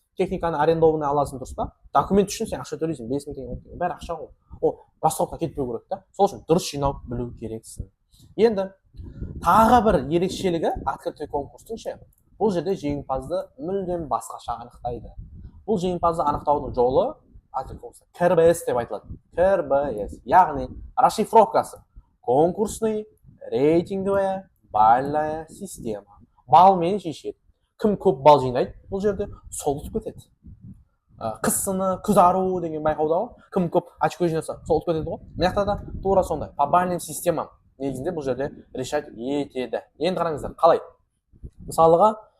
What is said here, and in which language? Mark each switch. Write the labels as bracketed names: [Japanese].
[Kazakh] Техниканы арендованный аласың, дұрыс па? Документ үшін сен ақша төлейсің, 5 мың теңге, бәрі ақша ғой. Ол расходқа кетпеу керек та. Сол үшін дұрыс жинау білу керексің. Енді тағы бір ерекшелігі открытый конкурстың ше, бұл жерде жеңімпазды мүлдем басқаша анықтайды. Бұл жеңімпазды анықтаудың жолы КРБС деп айтылады. [Russian] КРБС, [Kazakh] яғни расшифровкасы [Russian] конкурсный рейтинговая бальная система. [Kazakh] Балмен шешеді. Кім көп бал жинайды, бұл жерде сол ұтып кетеді. Қыс сыны, күз ару деген байқауда ғой. Кім көп очко жинаса, сол ұтып кетеді ғой. Мына да тура сондай. [Russian] По бальным системам [Kazakh] негізінде бұл жерде решать етеді. Енді қараңыздар, қалай? Мысалыға